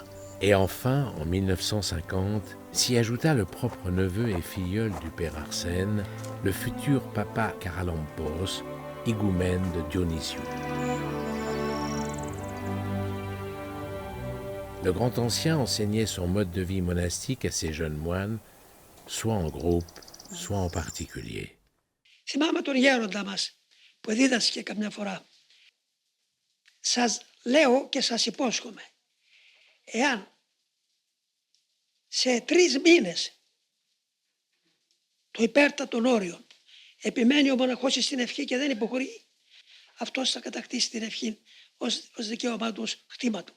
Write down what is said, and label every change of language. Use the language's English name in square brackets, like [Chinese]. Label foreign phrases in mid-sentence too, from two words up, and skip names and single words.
[French] Et enfin, en 1950, s'y ajouta le propre neveu et filleul du père Arsène, le futur papa Karalampos, higoumène de Dionysiou. Le grand ancien enseignait son mode de vie monastique à ses jeunes moines, soit en groupe, soit en particulier. [Greek] Θυμάμαι τον γέροντα μας που δίδασκε καμιά φορά. Σας λέω και σας υπόσχομαι, εάν σε 3 μήνες το υπέρτατον όριο επιμένει ο μοναχός στην ευχή και δεν υποχωρεί, αυτός θα κατακτήσει την ευχή ως δικαίωμά του, ως χτήμα του.